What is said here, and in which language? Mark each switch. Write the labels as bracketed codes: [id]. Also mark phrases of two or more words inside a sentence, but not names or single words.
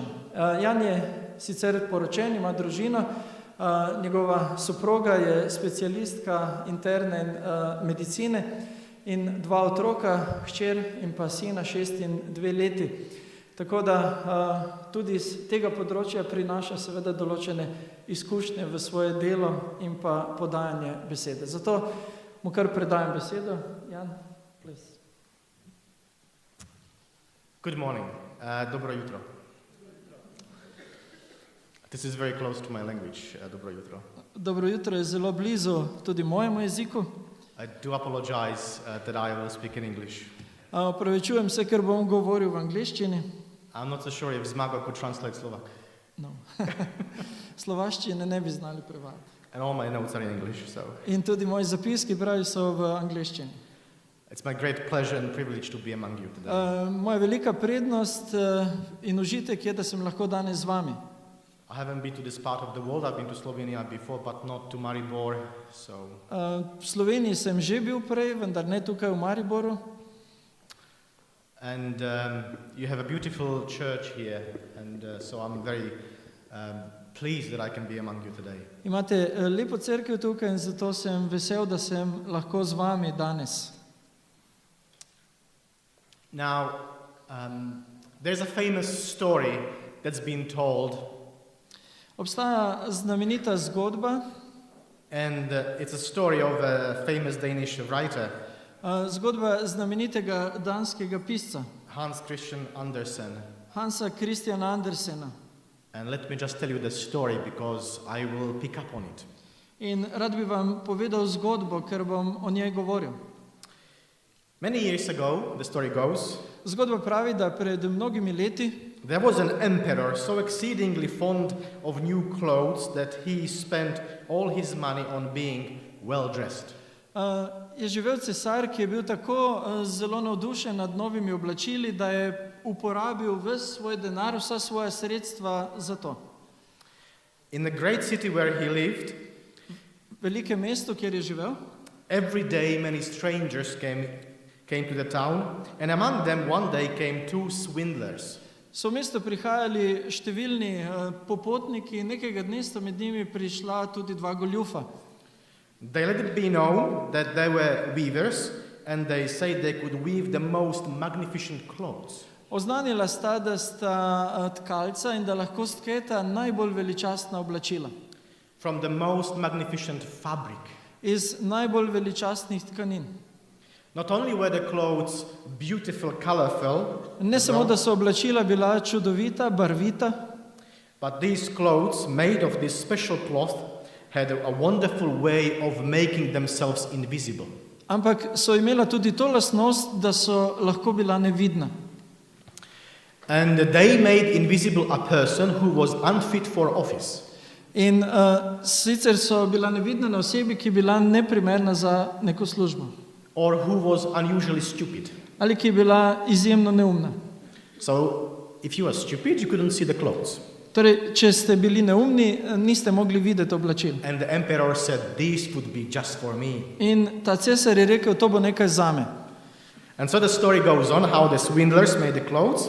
[sl] Jan je sicer poročen, ima družino, njegova soproga je specialistka interne medicine in 2 otroka, hčer in pa sina, 6 in 2 leti. Tako da tudi iz tega področja prinaša seveda določene izkušnje v svoje delo in pa podajanje besede. Zato mu kar predajam besedo. Jan, please. [en] Good morning. [sl] Dobro jutro. [en] This is very close to my language, [sl] dobro jutro. Dobro jutro je zelo blizu tudi mojemu jeziku. [en] I do apologize that I will speak in English. [sl] Opravičujem se, ker bom govoril v angleščini. [en] I'm not so sure if Zmago could translate Slovak. [sl] No. Slovaščine ne bi znali prevajati. [en] And all my notes are in English, so. [sl] In tudi moji zapiski pravi so v angleščini. [en] It's my great pleasure and privilege to be among you today. [sl] Moja velika prednost in užitek je, da sem lahko danes z vami. [en] I haven't been to this part of the world. I've been to Slovenia before, but not to Maribor, so. [sl] V Sloveniji sem že bil prej, vendar ne tukaj v Mariboru. [en] And you have a beautiful church here, and so I'm very pleased that I can be among you today. [sl] Imate lepo cerkev tukaj in zato sem vesel, da sem lahko z vami danes. [en] Now, there's a famous story that's been told. [sl] Obstaja znamenita zgodba. [en] And it's a story of a famous Danish writer. [sl] Zgodba znamenitega danskega pisca. [en] Hans Christian Andersen. [sl] Hansa Christiana Andersena. [en] And let me just tell you the story because I will pick up on it. [sl] In rad bi vam povedal zgodbo, ker bom o njej govoril. [en] Many years ago, the story goes, [sl] zgodba pravi, da pred mnogimi leti [en] there was an emperor so exceedingly fond of new clothes that he spent all his money on being well dressed. [sl] Je živel cesar, ki je bil tako zelo navdušen nad novimi oblačili, da je uporabil ves svoj denar, vsa svoja sredstva za to. [en] In the great city where he lived, [sl] velike mesto, kjer je živel, [en] every day many strangers came to the town, and among them one day came 2 swindlers. [sl] So v mesto prihajali številni popotniki, nekega dne sta med njimi prišla tudi 2 goljufa. [en] They let it be known that they were weavers, and they said they could weave the most magnificent clothes. [sl] Oznanila sta, da sta tkalca in da lahko stketa najbolj veličastna oblačila. [en] From the most magnificent fabric. [sl] Iz najbolj veličastnih tkanin. [en] Not only were the clothes beautiful, colorful, [sl] ne samo, da so oblačila bila čudovita, barvita, [en] but these clothes made of this special cloth had a wonderful way of making themselves invisible. [sl] Ampak so imela tudi to lastnost, da so lahko bila nevidna. [en] And they made invisible a person who was unfit for office. [sl] In sicer so bila nevidna na osebi, ki je bila neprimerna za neko službo. [en] Or who was unusually stupid. [sl] Ali ki je bila izjemno neumna. [en] So, if you were stupid, you couldn't see the clothes. [sl] Torej, če ste bili neumni, niste mogli videti oblačil. [en] And the emperor said, this would be just for me. [sl] In ta cesar je rekel, to bo nekaj zame. [en] And so the story goes on how the swindlers made the clothes.